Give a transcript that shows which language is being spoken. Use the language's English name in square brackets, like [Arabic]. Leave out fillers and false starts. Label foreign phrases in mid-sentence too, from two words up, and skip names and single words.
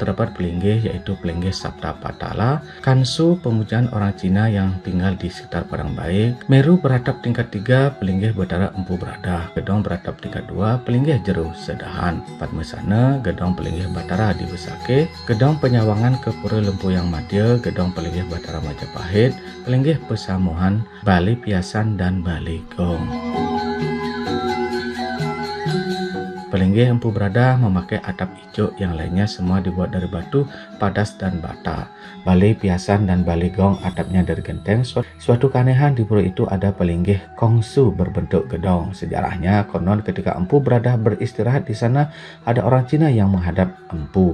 [Indonesian] terdapat pelinggih yaitu pelinggih Sabta Patala, Kansu pemujaan orang Cina yang tinggal di sekitar Padang Bayi, Meru beratap tingkat 3, pelinggih Batara Empu Beradah, Gedong beratap tingkat 2, pelinggih Jeru Sedahan, Padmasana, Gedong pelinggih Batara di Besake, Gedong penyawangan ke Pura Lempuyang Madya, Gedong pelinggih Batara Majapahit, pelinggih Pesamuhan, Bali Piasan dan Bali Gong. Pelinggih Empu Beradah memakai atap hijau, yang lainnya semua dibuat dari batu, padas, dan bata. Bali Piasan dan Bali Gong atapnya dari genteng. Suatu keanehan di pura itu ada pelinggih Kongsu berbentuk gedong. Sejarahnya konon ketika Empu Beradah beristirahat di sana ada orang Cina yang menghadap Empu.